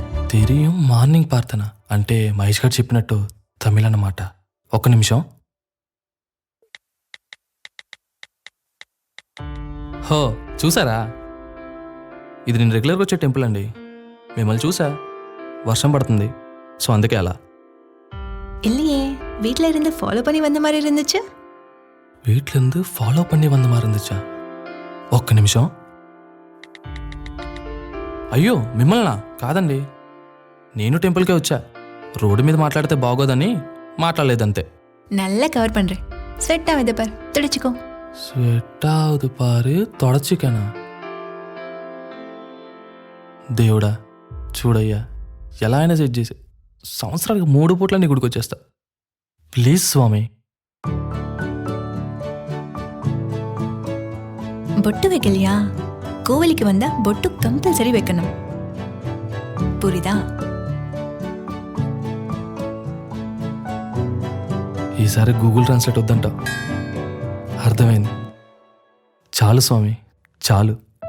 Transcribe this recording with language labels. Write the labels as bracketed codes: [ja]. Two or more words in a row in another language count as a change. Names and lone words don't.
[te] తెరియం మార్నింగ్ పార్తన అంటే మహేష్ గారు చెప్పినట్టు తమిళ్ అన్నమాట. ఒక్క నిమిషం. హో చూసారా, ఇది నేను రెగ్యులర్గా వచ్చే టెంపుల్ అండి. మిమ్మల్ని చూసా, వర్షం పడుతుంది, సో అందుకే అలా. [ta] இல்லையே, வீட்ல இருந்து ஃபாலோ பண்ணி வந்த மாதிரி இருந்துச்சு. வீட்லந்து ஃபாலோ பண்ணி வந்த மாறிந்திச்சா. [te] ఒక్క నిమిషం. అయ్యో మిమ్మల్నా? కాదండి, నేను టెంపుల్కే వచ్చా. రోడ్డు మీద మాట్లాడితే బాగోదని మాట్లాడలేదంతే. [ta] நல்லா கவர் பண்றேன். ஸ்வெட் ஆகுது பார், துடைச்சுக்கோ. ஸ்வெட் ஆவுது பாரு, தொடைச்சிக்கனா? [te] దేవుడా చూడయ్యా, ఎలా అయినా సెట్ చేసి సంవత్సరానికి 3 పూట్ల నీ గుడికి వచ్చేస్తా. ప్లీజ్ స్వామి. [ta] பொட்டு வைக்கலையா? கோவிலுக்கு வந்தா பொட்டு கம்பல்சரி வைக்கணும். புரியுதா? [te] ఈసారి గూగుల్ ట్రాన్స్లేట్ వద్దంట. అర్థమైంది. చాలు స్వామి, చాలు.